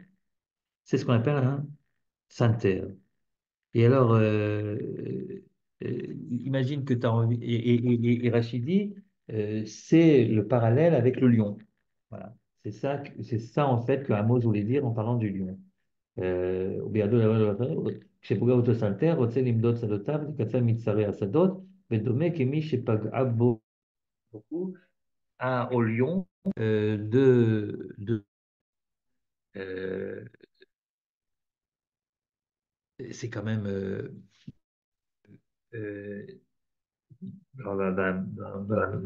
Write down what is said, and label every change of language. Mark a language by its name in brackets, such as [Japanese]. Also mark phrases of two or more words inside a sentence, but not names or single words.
[French] C'est ce qu'on appelle un santer. Et alors, imagine que tu as envie, et Rachidi, c'est le parallèle avec le lion. Voilà. C'est ça en fait que Amos voulait dire en parlant du lion. [Hebrew] כשפוגע אותו סנטר, רוצה למדוד שדותיו, לקצר מצרי השדות, ודומה כמי שפגעה בו [French] beaucoup au lion euh, c'est quand même euh, dans